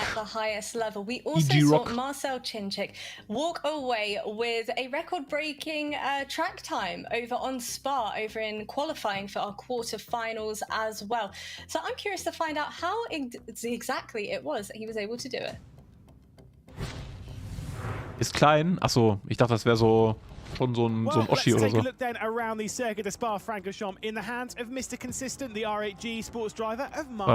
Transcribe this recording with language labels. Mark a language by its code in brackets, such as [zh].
[en] at the highest level, we also saw Marcel Chinchik walk away with a record-breaking track time over on Spa, over in qualifying for our quarterfinals as well. So I'm curious to find out how exactly it was that he was able to do it. [de] Ist klein. Achso, ich dachte, das wäre so schon so ein Oschi oder so. [en] Look then around the circuit of Spa-Francorchamps in the hands of Mr. Consistent, the R8G sports driver of Marcel.